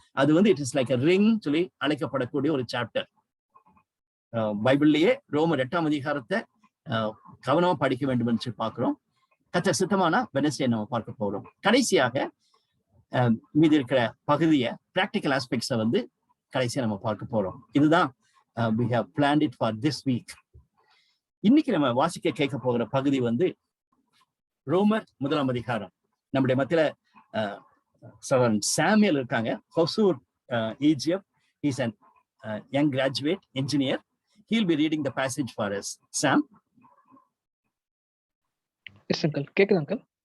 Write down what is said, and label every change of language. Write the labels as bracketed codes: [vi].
[ta] அது வந்து [en] it is like a ring [ta] சொல்லி அழைக்கப்படக்கூடிய ஒரு சாப்டர். பைபிள்லயே ரோமர் 8ஆம் அதிகாரத்தை கவனமா படிக்க வேண்டும் என்று பார்க்கிறோம். கர்த்தர் சித்தமானா வெனஸ்டே நம்ம பார்க்க போறோம். கடைசியாக மீதி இருக்கிற பகுதியை பிராக்டிக்கல் ஆஸ்பெக்ட்ஸை வந்து கடைசியா நம்ம பார்க்க போறோம். [en] இதுதான் we have planned it for this week. [ta] இன்னைக்கு நம்ம வாசிக்க கேட்க போகிற பகுதி வந்து ரோமர் 1ஆம் அதிகாரம். நம்முடைய மத்தியில சாமுவேல் இருக்காங்க. Hosur Egypt. [en] He is an young graduate engineer. He'll be reading the passage for us. Sam? Yes, uncle. [ta] கேக்குது [en] uncle?